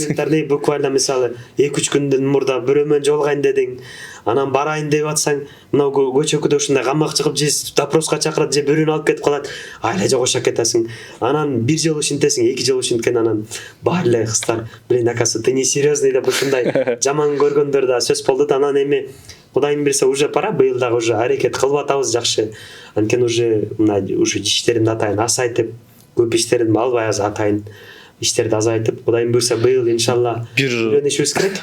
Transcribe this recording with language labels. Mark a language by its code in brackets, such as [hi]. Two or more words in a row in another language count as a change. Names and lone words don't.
[ky] Элементарный буквально мисалы 2-3 күндөн мурда бирөө менен жолугайын дедиң. Анан барайын деп атсаң, мына көчөкүдө ушундай камак чыгып же допроска чакырат, же бирөөнү алып кетип калат. Айла жогошо кетесиң. Анан бир жолу ушинтесиң, 2 жолу ушинткен, анан баары эле кыздар, блин, акасы [ru] ты не серьезный [ky] деп ушундай жаман көргөндөр да сөз болду да. Анан эми Кудайым берсе [ru] уже пора, [ky] быйыл дагы уже аракет кылып атабыз жакшы. Анткени уже мына уже иштеримди атайын азайтып, көп иштеримди албай атайын иштерди азайтып, Кудайым буйрса быйыл иншалла үйрөнүшүбүз керек.